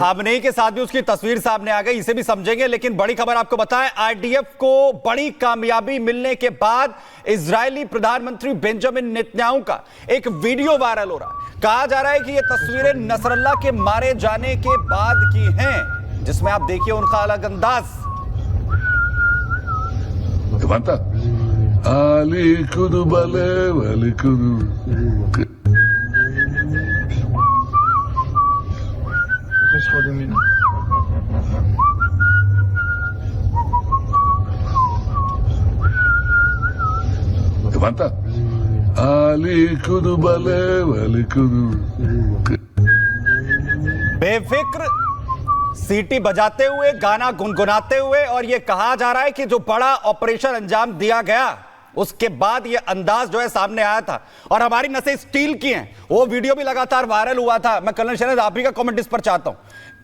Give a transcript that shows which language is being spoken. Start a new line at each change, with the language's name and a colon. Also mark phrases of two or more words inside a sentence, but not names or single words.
Hindi: खामनेई के साथ भी उसकी तस्वीर सामने आ गई, इसे भी समझेंगे। लेकिन बड़ी खबर आपको बताएं, आईडीएफ को बड़ी कामयाबी मिलने के बाद इजरायली प्रधानमंत्री बेंजामिन नेतन्याहू का एक वीडियो वायरल हो रहा है। कहा जा रहा है कि ये तस्वीरें नसरुल्लाह के मारे जाने के बाद की हैं, जिसमें आप देखिए उनका अलग अंदाज। Manta. Ali kudu bale, ali kudu. Manta. Ali kudu bale, ali kudu. बेफिक्र सीटी बजाते हुए, गाना गुनगुनाते हुए, और यह कहा जा रहा है कि जो बड़ा ऑपरेशन अंजाम दिया गया उसके बाद यह अंदाज जो है सामने आया था और हमारी नसें स्टील की हैं। वो वीडियो भी लगातार वायरल हुआ था। मैं कर्नल शहनाज आप ही का कमेंट इस पर चाहता हूं।